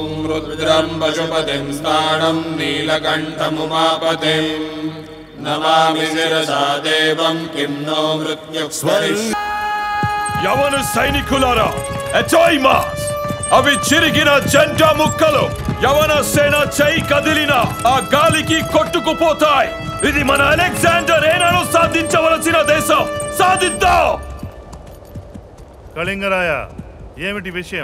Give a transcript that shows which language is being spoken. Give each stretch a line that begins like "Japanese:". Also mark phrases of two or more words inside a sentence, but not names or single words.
Sanskrit: रुद्रं पशुपतिं स्थाणं नीलकण्ठमुमापतिं नमामि शिरसा देवं किं नो मृत्युस्वरिष्
Telugu: యవన సైనికులారా ఎటోయిమాస్ అవి చిరిగిన జెండా ముక్కలు యవన సేన చేయి కదిలిన ఆ గాలికి కొట్టుకుపోతాయి ఇది మన అలెగ్జాండర్ ఏనాడు సాధించవలసిన దేశం సాధిద్దాం కళింగరాయ ఏమిటి విషయం